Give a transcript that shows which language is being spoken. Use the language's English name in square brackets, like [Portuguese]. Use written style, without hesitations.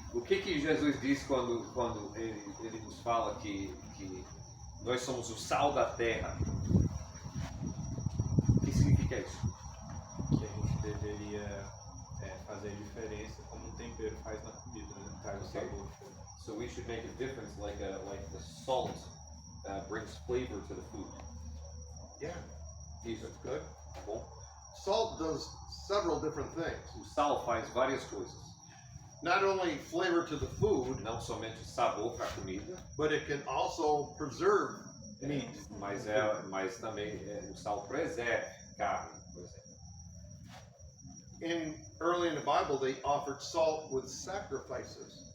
[Portuguese] o que Jesus diz quando ele nos fala que nós somos o sal da terra? O que significa isso? Que a gente deveria fazer diferença como um tempero faz na comida, né? Traz o Ok. sabor. [English] So we should make a difference, like the salt brings flavor to the food. Yeah, [Portuguese] Isso, [English] that's good. [Portuguese] tá bom? [English] Salt does several different things. [Portuguese] O sal faz várias coisas. [English] Not only flavor to the food, [Portuguese] Não somente sabor para a comida, [English] but it can also preserve meat. [Portuguese] mas também o sal preserva carne, por exemplo. [English] Early in the Bible, they offered salt with sacrifices.